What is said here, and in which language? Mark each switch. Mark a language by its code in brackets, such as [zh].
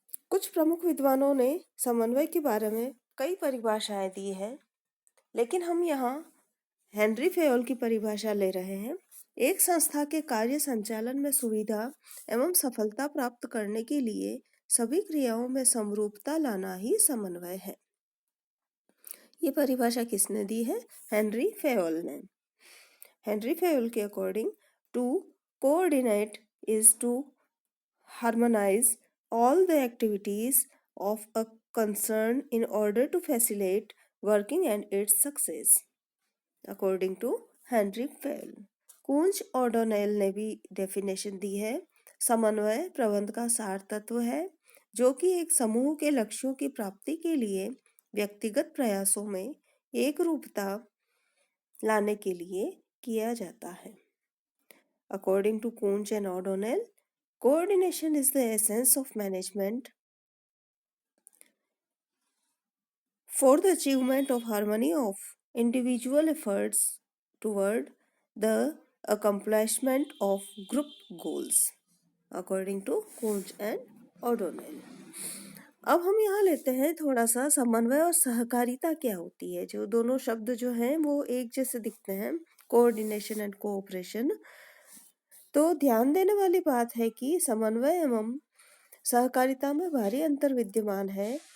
[hi] कुछ प्रमुख विद्वानों ने समन्वय के बारे में कई परिभाषाएं दी हैं, लेकिन हम यहाँ हेनरी फेयोल की परिभाषा ले रहे हैं। एक संस्था के कार्य संचालन में सुविधा एवं सफलता प्राप्त करने के लिए सभी क्रियाओं में समरूपता लाना ही समन्वय है। ये परिभाषा किसने दी है? हेनरी फेयोल ने। [en] Henri Fayol [hi] के [en] According to coordinate is to harmonize all the activities of a concern in order to facilitate working and its success, according to Henri Fayol. [hi] कूंज O'Donnell ने भी डेफिनेशन दी है। समन्वय प्रबंध का सार तत्व है जो कि एक समूह के लक्ष्यों की प्राप्ति के लिए व्यक्तिगत प्रयासों में एक रूपता लाने के लिए किया जाता है। [en] According to Kunz and O'Donnell, coordination is the essence of management for the achievement of harmony of individual efforts toward the accomplishment of group goals, according to Kunz and O'Donnell। [hi] अब हम यहाँ लेते हैं थोड़ा सा समन्वय और सहकारिता क्या होती है। जो दोनों शब्द जो हैं वो एक जैसे दिखते हैं, [en] Coordination and cooperation. [hi] तो ध्यान देने वाली बात है कि समन्वय एवं सहकारिता में भारी अंतर विद्यमान है।